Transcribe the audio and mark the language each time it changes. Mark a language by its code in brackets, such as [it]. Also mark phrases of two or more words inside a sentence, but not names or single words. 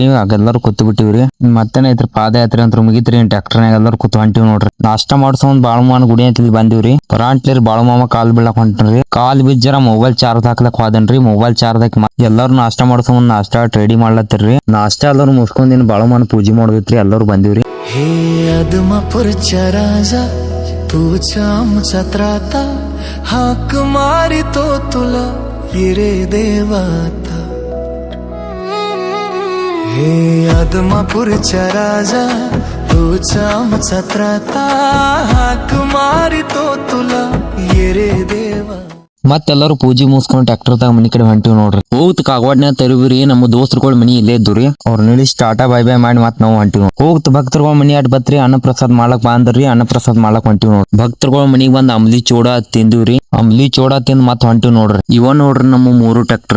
[kn] ಆಗೆಲ್ಲರೂ ಕೂತ್ ಬಿಟ್ಟಿವ್ರಿ. ಮತ್ತೇನ ಐತ್ರಿ ಪಾದಯಾತ್ರೆ ಅಂತ ಮುಗಿತ್ರಿ. ಟ್ರ್ಯಾಕ್ಟರ್ನಾಗ ಎಲ್ಲರೂ ಕೂತ್ ಹೊಂಟಿವ್ ನೋಡ್ರಿ. ನಾಷ್ಟಾ ಮಾಡ್ಸೊಂದ್ ಬಾಳಮಾನ ಗುಡಿ ಅಂತ ಬಂದಿವ್ರಿ. ಪರಾಂಟ್ಲಿರಿ ಬಾಳಮಾಮ ಕಾಲ್ ಬೀಳಕ್ ಹೊಂಟ್ರಿ. ಕಾಲ್ ಬಿಜ್ಜರ [en] mobile charge [kn] ಹಾಕ್ಲಕ್ ಹೋದನ್ರಿ. [en] mobile charge [kn] ಹಾಕಿ ಎಲ್ಲರೂ ನಾಷ್ಟಾ ಮಾಡ್ಸೊಂದ್ ನಾಷ್ಟಾ ರೆಡಿ ಮಾಡ್ಲತ್ತಿರ್ರಿ. ನಾಷ್ಟಾ ಎಲ್ಲರೂ ಮುಗಿಸ್ಕೊಂಡ್ ಬಾಳಮಾನ ಪೂಜೆ ಮಾಡೋದಿತ್ರಿ. ಎಲ್ಲರೂ ಬಂದಿವ್ರಿ. [mr] हे अदमापूरच्या राजा तुझ्या आमचा त्राता हाक मारितो तुला ये रे देवाता. हे अदमापूरच्या राजा तुझ्या आमचा त्राता हाक मारितो तुला ये रे देवा. [kn] ಮತ್ತೆಲ್ಲರೂ ಪೂಜೆ ಮುಗಿಸ್ಕೊಂಡು ಟ್ರ್ಯಾಕ್ಟರ್ ತಾಗ ಮನಿ ಕಡೆ ಹೊಂಟಿವ್ ನೋಡ್ರಿ. ಹೋಗ್ತ ಕಾಗವಾಡ್ನ ತರುವಿರಿ. ನಮ್ಮ ದೋಸ್ತರುಗಳ ಮನಿ ಇಲ್ಲೇ ಇದ್ದುರಿ. ಅವ್ರ ನಿಲ್ಲಿಸಿ ಟಾಟಾ [en] bye bye [kn] ಮಾಡಿ ಮತ್ ನಾವು ಹೊಂಟಿವ್. ಹೋಗ್ತ ಭಕ್ತರುಗಳ ಮನಿ ಅಟ್ ಬತ್ರಿ. ಅನ್ನಪ್ರಸಾದ್ ಮಾಡ್ಲಕ್ ಬಂದ್ರಿ. ಅನ್ನಪ್ರಸಾದ್ ಮಾಡ್ಲಕ್ ಹೊಂಟಿವ್ ನೋಡ್ರಿ. ಭಕ್ತರುಗಳ ಮನಿಗ್ ಬಂದ್ ಅಂಬ್ಲಿ ಚೋಡ ತಿಂದಿವ್ರಿ. ಅಂಬ್ಲಿ ಚೋಡ ತಿಂದ್ ಮತ್ ಹೊಂಟಿವ್ ನೋಡ್ರಿ. ಇವ ನೋಡ್ರಿ ನಮ್ಮ 3 ಟ್ರ್ಯಾಕ್ಟರ್.